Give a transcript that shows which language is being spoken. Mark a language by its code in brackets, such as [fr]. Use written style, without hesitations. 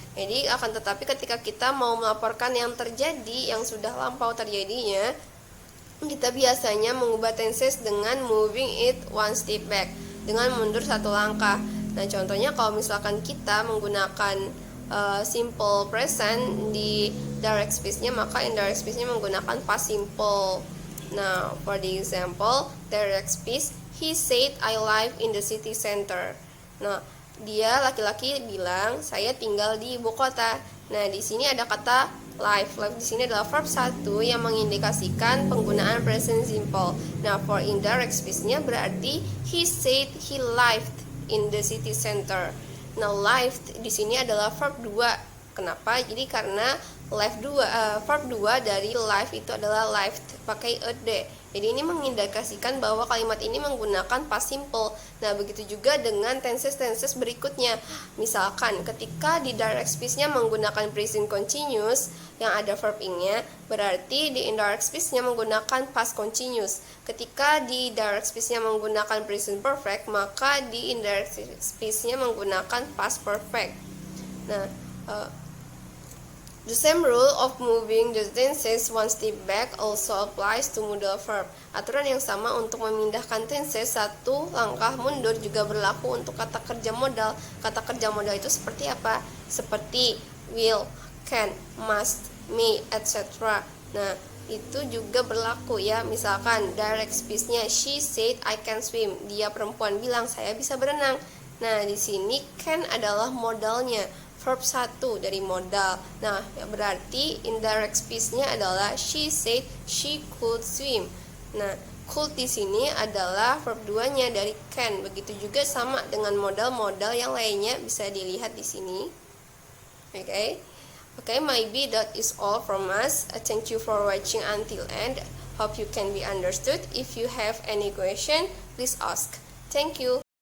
[id] Jadi akan tetapi ketika kita mau melaporkan yang terjadi, yang sudah lampau terjadinya, kita biasanya mengubah tenses dengan [en] moving it one step back, [id] dengan mundur satu langkah. Nah, contohnya kalau misalkan kita menggunakan simple present di direct speech-nya, maka indirect speech-nya menggunakan past simple. [en] Now, for the example, direct speech, he said I live in the city center. [id] Nah, dia laki-laki bilang saya tinggal di ibu kota. Nah, di sini ada kata live. Live di sini adalah verb 1 yang mengindikasikan penggunaan present simple. [en] Nah, for indirect speech-nya berarti he said he lived in the city center. [id] Nah, lived di sini adalah verb 2. Kenapa? Jadi karena verb 2 dari live itu adalah lived pakai ed. Jadi ini mengindikasikan bahwa kalimat ini menggunakan past simple. Nah, begitu juga dengan tenses-tenses berikutnya. Misalkan ketika di direct speech-nya menggunakan present continuous yang ada verb ing-nya, berarti di indirect speech-nya menggunakan past continuous. Ketika di direct speech-nya menggunakan present perfect, maka di indirect speech-nya menggunakan past perfect. [en] Nah, the same rule of moving the tenses one step back also applies to modal verb. [id] Aturan yang sama untuk memindahkan tenses satu langkah mundur juga berlaku untuk kata kerja modal. Kata kerja modal itu seperti apa? Seperti will, can, must, may, etc. Nah, itu juga berlaku ya. [en] Misalkan direct speech-nya she said I can swim. [id] Dia perempuan bilang saya bisa berenang. Nah, di sini can adalah modalnya, verb 1 dari modal. [en] Nah, berarti indirect speech-nya adalah she said she could swim. [id] Nah, could di sini adalah verb 2-nya dari can. Begitu juga sama dengan modal-modal yang lainnya bisa dilihat di sini. Oke. [en] Okay, maybe that is all from us. Thank you for watching until end. Hope you can be understood. If you have any question, please ask. Thank you.